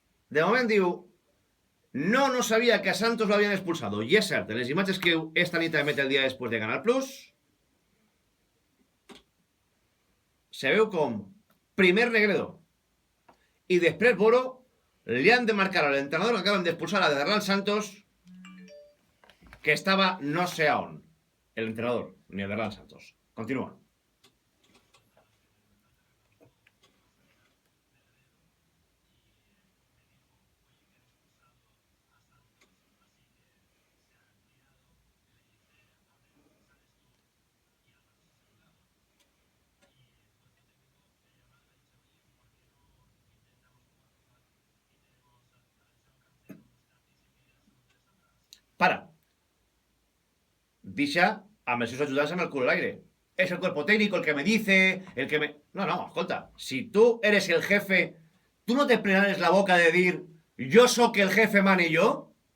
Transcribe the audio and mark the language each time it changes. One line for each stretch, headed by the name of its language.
Catalan: De moment diu:
Spanish: no sabia que a Santos lo habían expulsado.
Catalan: I és cert, en les imatges que esta nit emet el dia després de Canal Plus, se veu com primer Negredo i després Boro li han de marcar al entrenador que acaben d'expulsar a Derlan Santos, que estava no sé a on.
Spanish: El entrenador, ni el Derlan Santos. Continúa. Para.
Catalan: Deixa amb els seus ajudants amb el cul al aire.
Spanish: Es el cuerpo técnico el que me dice, el que me... No, escolta, si tú eres el jefe, ¿tú no te plenares la boca de decir yo soy el jefe mane yo?